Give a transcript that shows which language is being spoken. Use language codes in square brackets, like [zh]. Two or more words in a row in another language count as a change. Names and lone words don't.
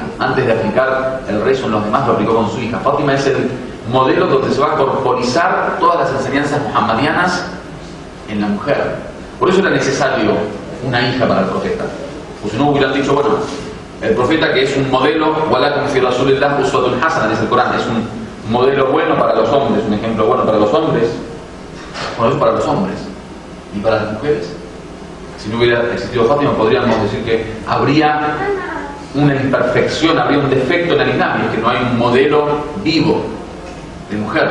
[es] Antes de aplicar el rezo en los demás, lo aplicó con su hija. Fátima es el modelo donde se va a corporizar todas las enseñanzas muhammadianas en la mujer. Por eso era necesario una hija para el profeta. Pues si no hubieran dicho, bueno, el profeta, que es un modelo, [ar] ولكم في رسول الله أسوة حسنة, [es] dice el Corán, es un modelo bueno para los hombres, un ejemplo bueno para los hombres. Bueno, es para los hombres. ¿Y para las mujeres? Si no hubiera existido Fátima, podríamos decir que habría una imperfección, habría un defecto en el Islam, y es que no hay un modelo vivo de mujer.